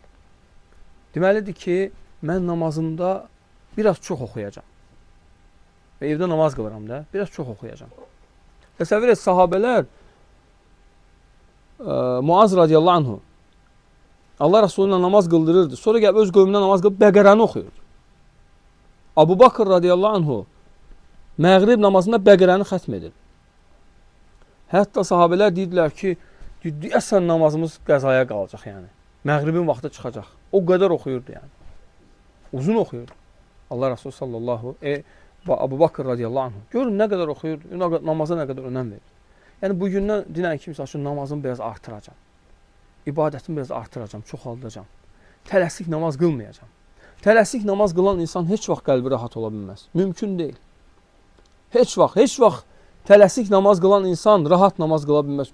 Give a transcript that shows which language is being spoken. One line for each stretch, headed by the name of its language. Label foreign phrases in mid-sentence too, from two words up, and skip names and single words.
Azerbaijani: Deməlidir ki, mən namazımda biraz çox oxuyacam. Və evdə namaz qılıram da, biraz çox oxuyacam. Təsəvvür et, sahabələr Muaz
Arabic: رضي الله عنه
Azerbaijani: Allah Resulü'nə namaz qıldırırdı. Sonra gəlib öz qövmünə namaz qılıb Bəqərəni oxuyurdu. Abu Bakr
Arabic: رضي الله عنه
Azerbaijani: məğrib namazında Bəqərəni xətm edir. Hətta sahabələr deyirdilər ki, deyəsən namazımız qəzaya qalacaq yəni. Məğribin vaxtı çıxacaq. O qədər oxuyurdu yəni. Uzun oxuyurdu. Allah Resulü sallallahu Abu Bakr
Arabic: رضي الله عنه.
Azerbaijani: Görün nə qədər oxuyurdu, namaza nə qədər önəm verir. Yəni bugündən dinən kimsə üçün namazımı biraz artıracam. İbadətimi biraz artıracam, çoxaldacam. Tələsik namaz qılmayacam. Tələsik namaz qılan insan heç vaxt qəlbi rahat ola bilməz. Mümkün deyil. Heç vaxt tələsik namaz qılan insan rahat namaz qıla bilməz.